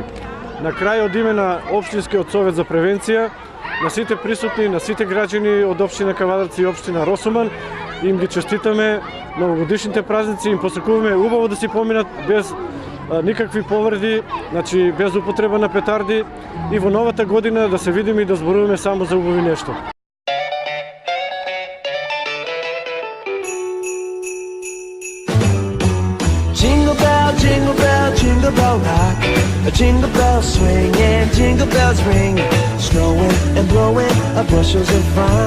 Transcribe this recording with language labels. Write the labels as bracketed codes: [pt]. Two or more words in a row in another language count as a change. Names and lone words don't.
[mk] На крај од име на Општинскиот совет за превенција, на сите присутни, на сите граѓани од општина Кавадарци и општина Росоман, им ги честитаме новогодишните празници, им посакуваме убаво да си поминат без никакви повреди, значи без употреба на петарди и во новата година да се видиме и да зборуваме само за убави нешто. [en] Jingle bell, jingle bell, jingle bell rock. A jingle bell swing and jingle bells ring. Snowing and blowing bushels of fun.